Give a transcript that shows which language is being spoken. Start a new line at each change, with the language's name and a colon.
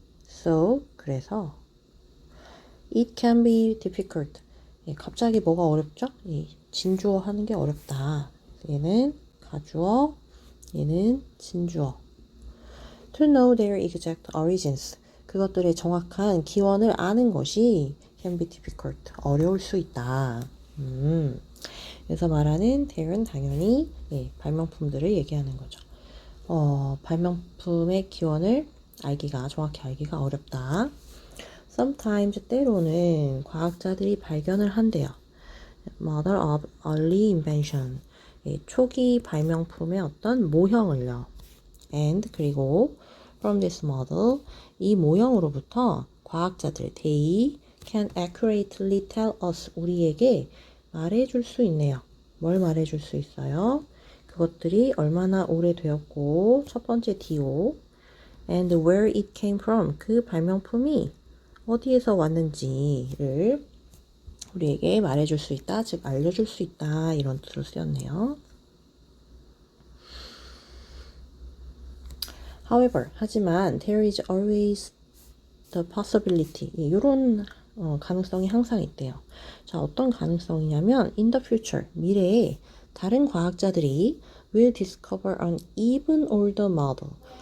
English: So,
Korean: 그래서
English: it can be difficult.
Korean: 예, 갑자기 뭐가 어렵죠? 예, 진주어 하는 게 어렵다. 얘는 가주어, 얘는 진주어.
English: To know their exact origins.
Korean: 그것들의 정확한 기원을 아는 것이
English: can be difficult.
Korean: 어려울 수 있다. 그래서 말하는 there은 당연히 예, 발명품들을 얘기하는 거죠. 발명품의 기원을 정확히 알기가 어렵다.
English: Sometimes
Korean: 때로는 과학자들이 발견을 한대요.
English: Mother of early invention.
Korean: 예, 초기 발명품의 어떤 모형을요.
English: And
Korean: 그리고
English: from this model
Korean: 이 모형으로부터 과학자들
English: they can accurately tell us
Korean: 우리에게 말해줄 수 있네요. 뭘 말해줄 수 있어요? 그것들이 얼마나 오래되었고 첫 번째 DO
English: and where it came from
Korean: 그 발명품이 어디에서 왔는지를 우리에게 말해줄 수 있다, 즉 알려줄 수 있다 이런 뜻으로 쓰였네요.
English: However,
Korean: 하지만
English: there is always the possibility.
Korean: 이런 가능성이 항상 있대요. 자, 어떤 가능성이냐면
English: in the future,
Korean: 미래에 다른 과학자들이
English: will discover an even older model.